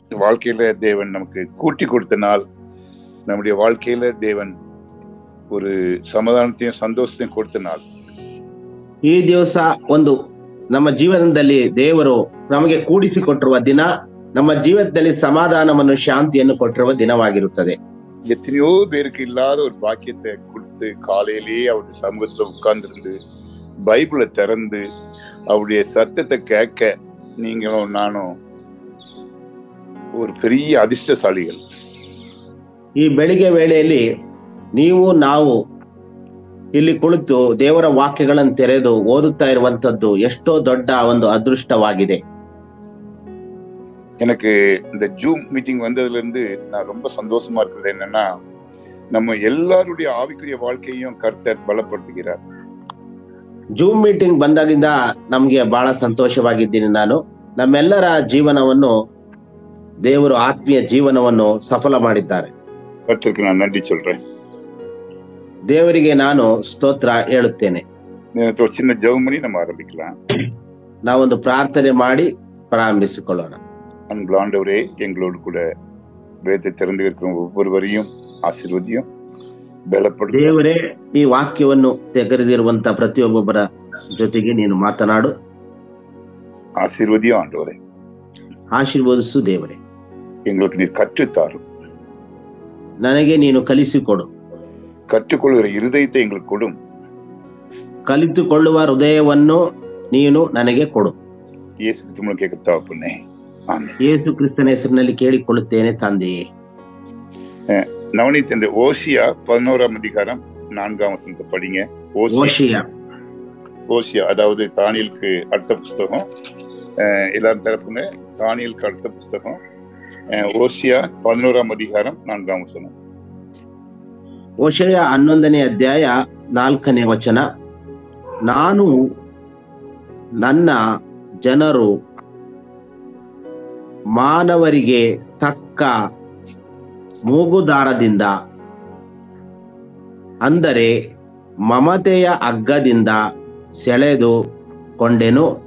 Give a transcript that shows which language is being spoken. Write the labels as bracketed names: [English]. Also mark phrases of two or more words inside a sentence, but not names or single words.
[Tamil] வாழ்க்கையில தேவன் நமக்கு கூட்டி கொடுத்த நாள். நம்முடைய வாழ்க்கையில தேவன் ஒரு ಸಮಾಧಾನತೆயும் ಸಂತೋಷತೆயும் ಕೊಡ್ತ ನಾள். [Kannada] ಈ ದಿವಸ ಒಂದು ನಮ್ಮ ಜೀವನದಲ್ಲಿ ದೇವರು ನಮಗೆ ಕೂಡಿಸಿಕೊಟ್ಟಿರುವ ದಿನ, ನಮ್ಮ ಜೀವನದಲ್ಲಿ ಸಮಾಧಾನವನ್ನು ಶಾಂತಿಯನ್ನು ಕೊಟ್ಟಿರುವ ದಿನವಾಗಿರುತ್ತದೆ. [Tamil] எத்தனையோ பேருக்கு இல்லாத ஒரு பாக்கியத்தை கொடுத்து காலையிலேயே அவருடைய சமூகத்துல உட்கார்ந்திருந்து பைபிளை திறந்து அவருடைய சத்தத்தை கேட்க நீங்களும் நானும் ஒரு பெரிய அதிர்ஷ்டசாலிகள். [Kannada] ಈ ಬೆಳಿಗ್ಗೆ ವೇಳೆಯಲ್ಲಿ ನೀವು ನಾವು ಇಲ್ಲಿ ಕುಳಿತು ದೇವರ ವಾಕ್ಯಗಳನ್ನು ತೆರೆದು ಓದುತ್ತಾ ಇರುವಂತದ್ದು ಎಷ್ಟೋ ದೊಡ್ಡ ಒಂದು ಅದೃಷ್ಟವಾಗಿದೆ. [Tamil] எனக்கு இந்த ஜூம் மீட்டிங் வந்ததுல இருந்து நான் ரொம்ப சந்தோஷமா இருக்கிறது என்னன்னா, நம்ம எல்லாருடைய ஆவிக்குரிய வாழ்க்கையும் கர்த்தர் பலப்படுத்துகிறார். [Kannada] ಜೂಮ್ ಮೀಟಿಂಗ್ ಬಂದಾಗಿಂದ ನಮ್ಗೆ ಬಹಳ ಸಂತೋಷವಾಗಿದ್ದೀನಿ. ನಾನು ನಮ್ಮೆಲ್ಲರ ಜೀವನವನ್ನು ದೇವರು ಆತ್ಮೀಯ ಜೀವನವನ್ನು ಸಫಲ ಮಾಡಿದ್ದಾರೆ. [Tamil] கர்த்தருக்கு நான் நன்றி சொல்றேன். [Kannada] ದೇವರಿಗೆ ನಾನು ಸ್ತೋತ್ರ ಹೇಳುತ್ತೇನೆ. [Tamil] ஒரு சின்ன ஜெபம் பண்ணி நம்ம ஆரம்பிக்கலாம். [Kannada] ನಾವೊಂದು ಪ್ರಾರ್ಥನೆ ಮಾಡಿ ಪ್ರಾರಂಭಿಸಿಕೊಳ್ಳೋಣ. [Tamil] அன்புள்ள ஆண்டவரே, எங்களோடு கூட வேதத்தை திறந்து இருக்கிற ஒவ்வொருவரையும் ஆசீர்வதியும் பலப்படுத்தும். [Kannada] ದೇವರೇ, ಈ ವಾಕ್ಯವನ್ನು ತೆಗೆದಿರುವಂತ ಪ್ರತಿಯೊಬ್ಬೊಬ್ಬರ ಜೊತೆಗೆ ನೀನು ಮಾತನಾಡು. [Tamil] ஆசீர்வதியும் ஆண்டவரே, [Kannada] ಆಶೀರ್ವದಿಸು ದೇವರೇ. [Tamil] எங்களுக்கு நீர் கற்றுத்தாரும். [Kannada] ನನಗೆ ನೀನು ಕಲಿಸಿಕೊಡು. [Tamil] கற்றுக்கொள்கிற இருதயத்தை எங்களுக்கு கொடும். [Kannada] ಕಲಿತುಕೊಳ್ಳುವ ಹೃದಯವನ್ನು ನೀನು ನನಗೆ ಕೊಡು. [Tamil] இயேசு கிறிஸ்து கேட்க தகப்பனே, ஆமென். [Kannada] ಯೇಸು ಕ್ರಿಸ್ತನ ಹೆಸರಿನಲ್ಲಿ ಕೇಳಿಕೊಳ್ಳುತ್ತೇನೆ ತಂದೆಯೇ. [Tamil] நவநீத், இந்த ஓசியா 11ஆம் அதிகாரம் 4ஆம் வசனத்தை படிங்க. ஓசியா அதாவது தானியலுக்கு அடுத்த புஸ்தகம். எல்லாரும் தரப்புங்க. தானியலுக்கு அடுத்த புஸ்தகம் ஓசியா 11ஆம் அதிகாரம் 4ஆம் வசனம். [Kannada] ಓಶಯ 11ನೇ ಅಧ್ಯಾಯ 4ನೇ ವಚನ. ನಾನು ನನ್ನ ಜನರು ಮಾನವರಿಗೆ ತಕ್ಕ ಮೂಗುದಾರದಿಂದ, ಅಂದರೆ ಮಮತೆಯ ಹಗ್ಗದಿಂದ ಸೆಳೆದು ಕೊಂಡೆನು.